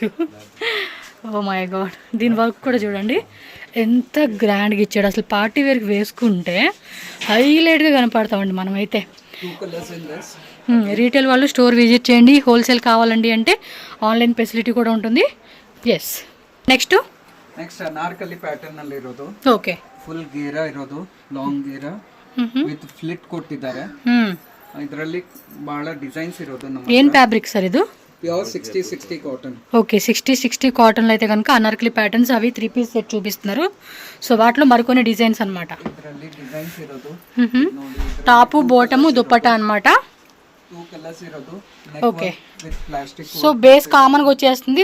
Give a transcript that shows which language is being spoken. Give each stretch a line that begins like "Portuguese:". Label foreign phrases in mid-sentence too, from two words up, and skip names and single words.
English: oh my god,
Telugu: దీని వర్క్ కూడా చూడండి ఎంత గ్రాండ్గా ఇచ్చాడు. అసలు పార్టీ వేర్కి వేసుకుంటే హైలైట్గా కనపడతామండి మనమైతే. రీటైల్ వాళ్ళు
English: store visit
Telugu: చేయండి. హోల్సేల్ కావాలండి అంటే
English: online facility
Telugu: కూడా ఉంటుంది.
English: yes next
Kannada: ಅನಾರ್ಕಲಿ ಪ್ಯಾಟರ್ನ್ ಅಲ್ಲಿ ಇರೋದು. ಓಕೆ, ಫುಲ್ ಗೇರಾ ಇರೋದು, ಲಾಂಗ್ ಗೇರಾ
English: with pleat
Kannada: ಕೊಟ್ಟಿದ್ದಾರೆ. ಇದರಲ್ಲಿ ಬಹಳ ಡಿಸೈನ್ಸ್ ಇರೋದು. ನಮ್ಮ ಏನ್ ಫ್ಯಾಬ್ರಿಕ್ ಸರ್ ಇದು?
English: pure 60 cotton.
Telugu: ఓకే, 60 కాటన్లో అయితే కనుక అనార్కలి ప్యాటర్న్స్ అవి
English: 3 piece set
Telugu: చూపిస్తున్నారు. సో వాటిలో మరికొన్ని డిజైన్స్ అనమాట. టాపు బాటము దుప్పట్టా అనమాట. ఓకే, సో బేస్ కామన్గా వచ్చేస్తుంది.